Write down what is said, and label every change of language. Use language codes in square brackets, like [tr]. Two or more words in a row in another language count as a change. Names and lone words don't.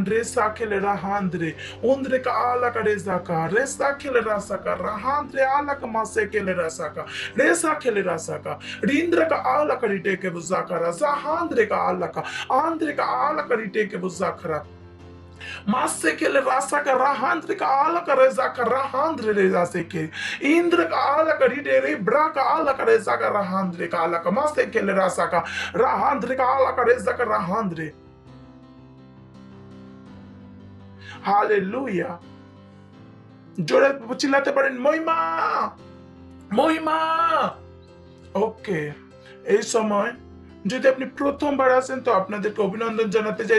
[bn] রে সাকেলে রাহান্দ্রে উন্দ্রে কা আলা কা রে সাকা, রে সাকেলে রাসাকা রাহান্দ্রে আলা কা মাসে কেলে রাসাকা, রে সাকেলে রাসাকা রিন্দ্রে কা আলা কা রিটে কে বুজাকারা, সাহান্দ্রে কা আলা কা আন্দ্রে কা আলা কা রিটে কে বুজাকারা। Masse che le rasa ka rahandre ka ala ka reza ka rahandre reza se ke indre ka ala ka ride re bra ka ala ka reza ka rahandre ka ala ka masse che le rasa ka rahandre ka ala ka reza ka rahandre. Hallelujah. জোরে চিল্লাতে পারেন মহিমা, মহিমা। ওকে, এই সময় যদি আপনি প্রথমবার আসেন তো আপনাদেরকে অভিনন্দন জানাতে চাই।